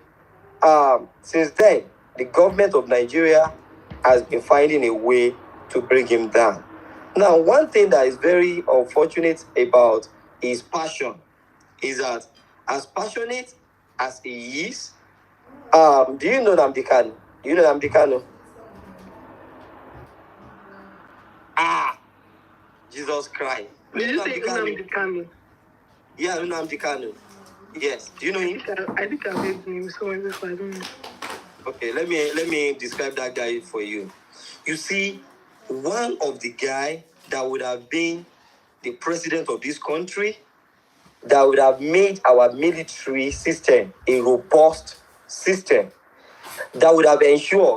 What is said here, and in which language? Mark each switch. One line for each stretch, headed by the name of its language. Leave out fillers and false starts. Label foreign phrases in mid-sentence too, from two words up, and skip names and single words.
English: Since then, the government of Nigeria has been finding a way to bring him down. Now, one thing that is very unfortunate about his passion is that, as passionate as he is, do you know Nnamdi Kanu? Do you know Nnamdi Kanu? Jesus Christ. Did you say Nnamdi Kanu? Yeah, Nnamdi Kanu. Yes. Do you know him? I think I've heard the name somewhere before. I don't know. Okay, let me describe that guy for you. You see, one of the guy that would have been the president of this country, that would have made our military system a robust system, that would have ensured.